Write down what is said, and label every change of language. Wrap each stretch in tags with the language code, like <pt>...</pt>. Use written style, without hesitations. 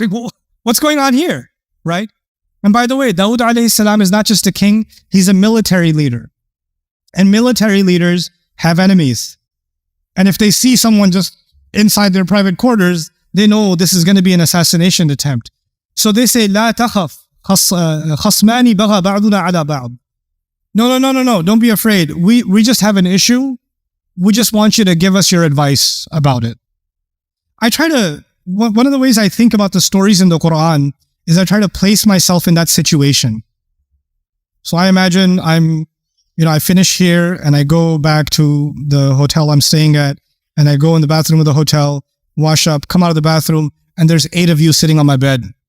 <en>Like, what's going on here? Right? And by the way, Dawood alayhi salam is not just a king, he's a military leader. And military leaders have enemies. And if they see someone just inside their private quarters, they know this is going to be an assassination attempt. So they say,</en> <ar>لا تخف خصمان بغى بعضنا على بعض.</ar> <en>No, don't be afraid. We just have an issue. We just want you to give us your advice about it. One of the ways I think about the stories in the Qur'an is I try to place myself in that situation. So I imagine I finish here and I go back to the hotel I'm staying at, and I go in the bathroom of the hotel, wash up, come out of the bathroom, and there's 8 of you sitting on my bed.</en>